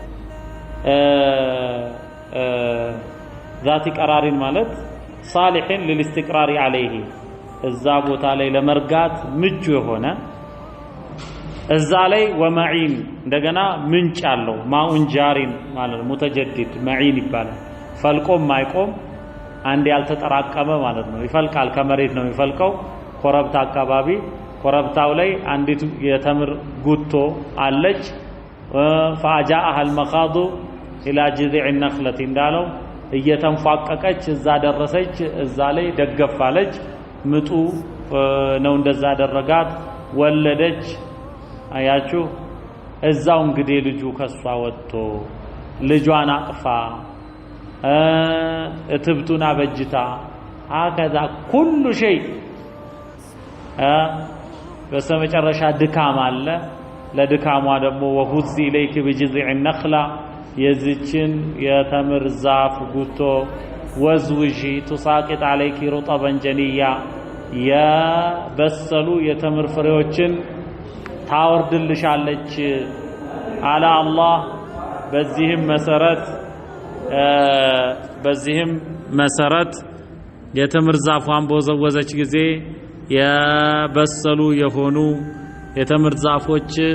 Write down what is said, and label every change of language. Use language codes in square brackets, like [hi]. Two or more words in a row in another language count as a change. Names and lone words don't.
[ar] ذات قرار [am] ማለት [ar] صالحين للاستقرار عليه [am] እዛ ቦታ ላይ ለመርጋት ምቹ የሆነ እዛ ላይ ወመዒን እንደገና ምንጭ አለው። [ar] ماء جار [am] ማለት [ar] متجدد معين [am] ይባላል። ፈልቆም ማይቆም አንድ ያልተጠራቀመ ማለት ነው። ይፈልቃል፣ ከመሬት ነው የሚፈልቀው። ኮረብታ አካባቢ ኮረብታው ላይ አንዲት የተምር ጉቶ አለች [ar] فاجاءها المخاض الى جذع النخله [am] እንዳለው እየተንፏቀቀች እዛ ደረሰች እዛ ላይ ደገፋለች ምጡ ነው እንደዛ አደረጋት ወለደች አያችሁ እዛው እንግዲህ ልጁ ከሷ ወጥቶ ልጇን አቅፋ እትብቱን አበጅታ [ar] هكذا كل شيء [am] በሰመጨረሻ ድካም አለ ለድካሟ ደግሞ [ar] وهز اليك بجذع النخله [am] የዚችን የተምር ዛፍ ጉቶ ወዝውጂ [ar] تساقط عليك رطبا جنيا [am] የበሰሉ የተምር ፍሬዎችን ታወርድልሻለች አለ አላህ በዚህም መሰረት የተምር ዛፏን በወዘወዘች ጊዜ የበሰሉ የሆኑ የተምር ዛፎች